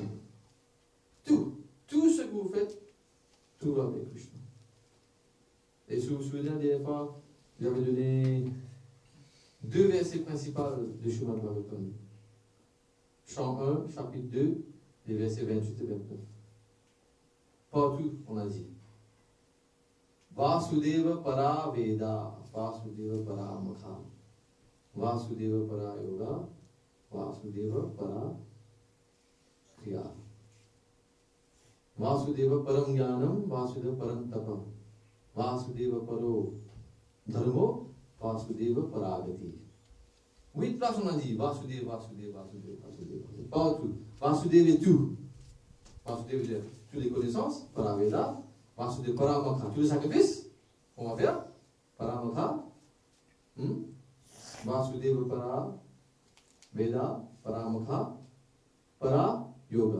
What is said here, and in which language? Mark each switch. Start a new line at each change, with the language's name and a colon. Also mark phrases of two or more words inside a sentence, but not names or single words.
French: Tout ce que vous faites, tout va avec Krishna. Et si vous vous souvenez, la dernière fois, j'avais donné 2 versets principaux de Srimad Bhagavatam. Chant 1, chapitre 2, les versets 28 et 29.
Sanskrit: Partout, on a dit वासुदेव पर वेद, वासुदेव पर मख, वासुदेव पर योग, वासुदेव पर क्रिया. वासुदेव परम् ज्ञानम्, वासुदेव परम् तप, वासुदेव परो धर्मो, वासुदेव परागति.
French: 8 places on a dit Vasudeva, Vasudeva, Vasudeva, Vasudeva. Partout. Vasudeva est tout. Vasudeva veut dire toutes les connaissances,
Sanskrit: परवेद, वासुदेव परमख,
French: tous les sacrifices qu'on va faire,
Sanskrit: परमख, वासुदेव पर वेद, परमख, पर योग.